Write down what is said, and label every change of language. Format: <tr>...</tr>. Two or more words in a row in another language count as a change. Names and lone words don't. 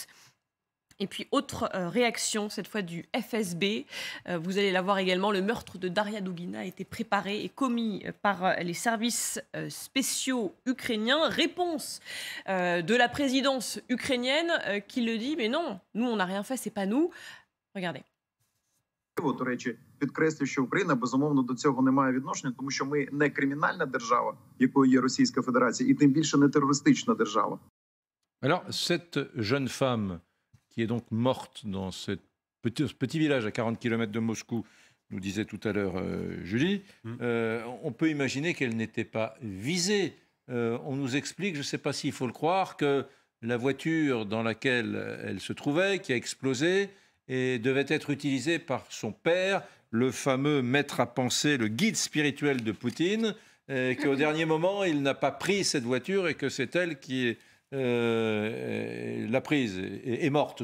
<fr>Et puis, autre réaction, cette fois du FSB. Vous allez la voir également, le meurtre de Daria Dugina a été préparé et commis par les services spéciaux ukrainiens. Réponse de la présidence ukrainienne qui le dit, mais non, nous on n'a rien fait, c'est pas nous. Regardez.</fr> <uk>До речі, підкреслю, що Україна, безумовно, до цього не має відношення, тому що ми не кримінальна держава, якою є Російська Федерація, і тим більше не терористична держава.</uk> <fr>Alors, cette jeune femme qui est donc morte dans ce petit village à 40 km de Moscou, nous disait tout à l'heure Julie, on peut imaginer qu'elle n'était pas visée. On nous explique, je ne sais pas s'il faut le croire, que la voiture dans laquelle elle se trouvait, qui a explosé, et devait être utilisé par son père, le fameux maître à penser, le guide spirituel de Poutine, qu'au dernier moment, il n'a pas pris cette voiture et que c'est elle qui l'a prise et est morte.</fr>